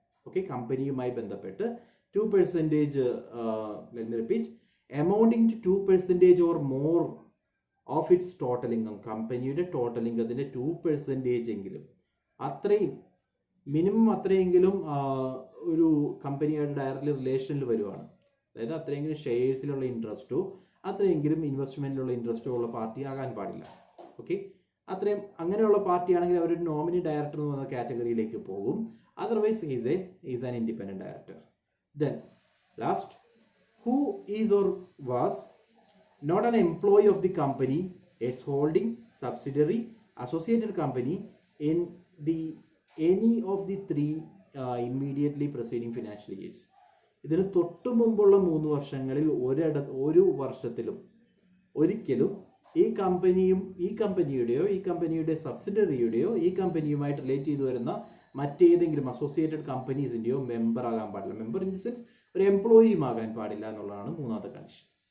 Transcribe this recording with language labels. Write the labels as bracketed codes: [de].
[ml] Okay, കമ്പനിയുമായി ബന്ധപ്പെട്ട് 2%, [en] let me repeat, amounting to 2% or more of its total income, [ml] കമ്പനിയുടെ total ഇൻകത്തിന്റെ 2% എങ്കിലും, അത്രയും മിനിമം അത്രയെങ്കിലും ഒരു കമ്പനിയായിട്ട് ഡയറക്റ്റ്ലി റിലേഷനിൽ വരുവാണ്. അതായത് അത്രയെങ്കിലും ഷെയർസിലുള്ള ഇൻട്രസ്റ്റോ അത്രയെങ്കിലും ഇൻവെസ്റ്റ്മെന്റിലുള്ള ഇൻട്രസ്റ്റോ ഉള്ള പാർട്ടി ആകാൻ പാടില്ല. ഓക്കെ, അത്രയും അങ്ങനെയുള്ള പാർട്ടി ആണെങ്കിൽ അവർ ഒരു നോമിനി ഡയറക്ടർ എന്ന് പറയുന്ന കാറ്റഗറിയിലേക്ക് പോകും. [en] Otherwise is an independent director. Then last, who is or was not an employee of the company, its holding, subsidiary, associated company in the any of the 3 immediately preceding financial years. [ml] ഇതിന് തൊട്ടു മുമ്പുള്ള 3 വർഷങ്ങളിൽ ഒരു വർഷത്തിലും ഒരിക്കലും ഈ കമ്പനിയും ഈ കമ്പനിയുടെയോ ഈ കമ്പനിയുടെ സബ്സിഡറിയുടെയോ ഈ കമ്പനിയുമായിട്ട് റിലേറ്റ് ചെയ്തു വരുന്ന മറ്റേതെങ്കിലും അസോസിയേറ്റഡ് കമ്പനീസിന്റെയോ മെമ്പർ ആകാൻ പാടില്ല. [en] member in the sense [ml] ഒരു എംപ്ലോയിയും ആകാൻ പാടില്ല എന്നുള്ളതാണ് മൂന്നാമത്തെ കണ്ടീഷൻ.